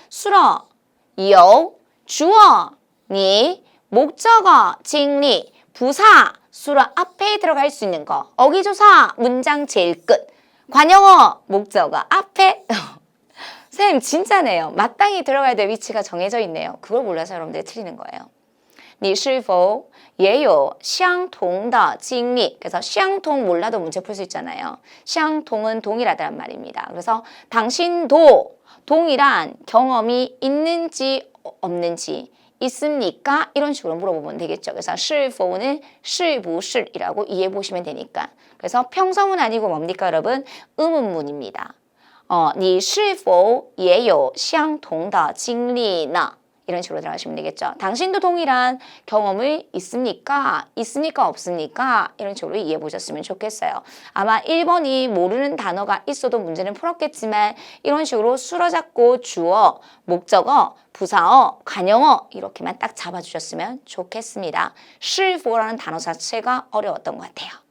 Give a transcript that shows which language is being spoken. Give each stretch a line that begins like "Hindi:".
Korean: 수러, 요, 주어, 니, 목적어, 징리, 부사, 수러 앞에 들어갈 수 있는 거. 어기조사, 문장 제일 끝. 관용어, 목적어 앞에. 쌤 진짜네요. 마땅히 들어가야 될 위치가 정해져 있네요. 그걸 몰라서 여러분들이 틀리는 거예요.
Chinese: 你是否也有相同的经历?
Korean: 그래서 相同 몰라도 문제 풀 수 있잖아요. 相同은 동일하다는 말입니다. 그래서 당신도 동일한 경험이 있는지 없는지 있습니까? 이런 식으로 물어보면 되겠죠. 그래서 是否는 是不是이라고 이해해 보시면 되니까. 그래서 평서문 아니고 뭡니까 여러분? 의문문입니다.
Chinese: 你是否也有相同的经历呢?
Korean: 이런 식으로 들어가시면 되겠죠. 당신도 동일한 경험이 있습니까? 있습니까? 없습니까? 이런 식으로 이해해 보셨으면 좋겠어요. 아마 1번이 모르는 단어가 있어도 문제는 풀었겠지만 이런 식으로 수로 잡고 주어, 목적어, 부사어, 관용어 이렇게만 딱 잡아주셨으면 좋겠습니다. 是否라는 단어 자체가 어려웠던 것 같아요.